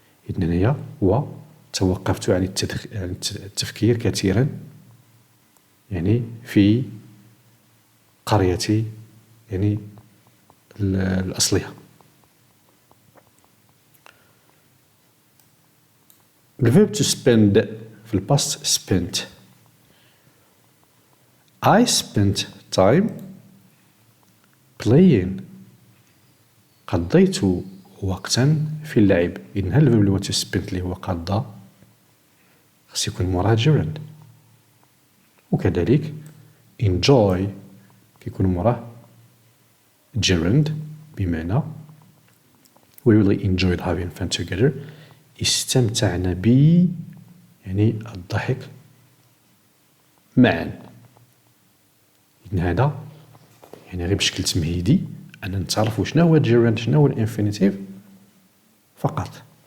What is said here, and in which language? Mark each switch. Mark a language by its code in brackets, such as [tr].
[ar] إذن هنايا هو توقفت عن التفكير كثيرا يعني في قريتي يعني الأصلية. الverb to spend في الباست spent. [en] I spent time playing. [ar] قضيت وقتا في اللعب. إذن هل الفيرب اللي هو to spend اللي هو قضى خاص يكون موراه gerund. [en] وكذلك enjoy [ar] كيكون موراه [en] gerund بمعنى we really enjoyed having fun together. [ar] استمتعنا يعني الضحك معا. إذن هذا يعني غير بشكل تمهيدي أن نتعرفوا شنو هو gerund شنو هو الانفينيتيف فقط.